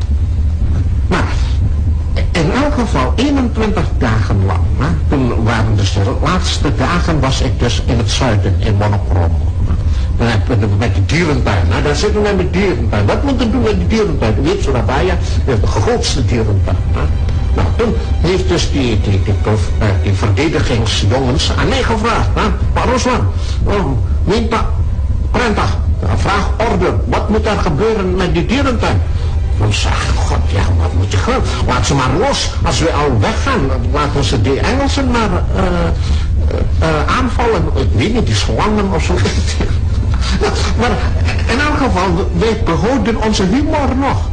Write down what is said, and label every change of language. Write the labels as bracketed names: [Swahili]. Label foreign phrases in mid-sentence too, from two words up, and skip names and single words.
[Dutch] Maar in elk geval 21 dagen lang, toen waren Dus de laatste dagen was ik dus in het zuiden, in Monokromo. Met die dierentuin. Nou, daar zitten we met de dierentuin. Wat moeten we doen met die dierentuin? U weet, Surabaya heeft de grootste dierentuin. Hè? Nou, toen heeft dus die verdedigingsjongens aan mij gevraagd. Hè? [Indonesian] Pak Ruslan, minta perintah, [Dutch] vraag order. Wat moet er gebeuren met die dierentuin? Dan zeg ik, god, ja, wat moet je gaan? Laat ze maar los. Als we al weggaan, laten ze die Engelsen maar aanvallen. Ik weet niet, die slangen of zo. Maar in elk geval, wij behouden onze humor nog.